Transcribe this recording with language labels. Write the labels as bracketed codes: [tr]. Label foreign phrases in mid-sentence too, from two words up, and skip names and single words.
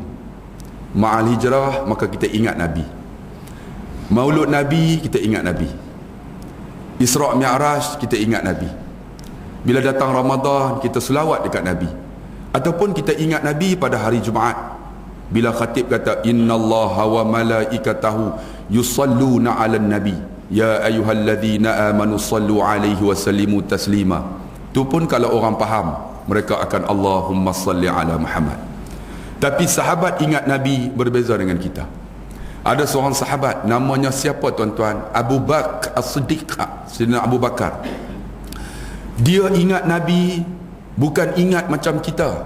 [ms] Ma'al hijrah, maka kita ingat Nabi. Maulud Nabi, kita ingat Nabi. Isra' Mi'raj, kita ingat Nabi. Bila datang Ramadan, kita selawat dekat Nabi. Ataupun kita ingat Nabi pada hari Jumaat, bila khatib kata [ar] إن الله وملائكته يصلون على النبي يا أيها الذين آمنوا صلوا عليه وسلموا تسليما. [ms] Tu pun kalau orang faham, mereka akan [ar] اللهم صل على محمد. [ms] Tapi sahabat ingat Nabi berbeza dengan kita. Ada seorang sahabat, namanya siapa tuan-tuan? Abu Bakar As-Siddiq, Sayyidina Abu Bakar. Dia ingat Nabi bukan ingat macam kita.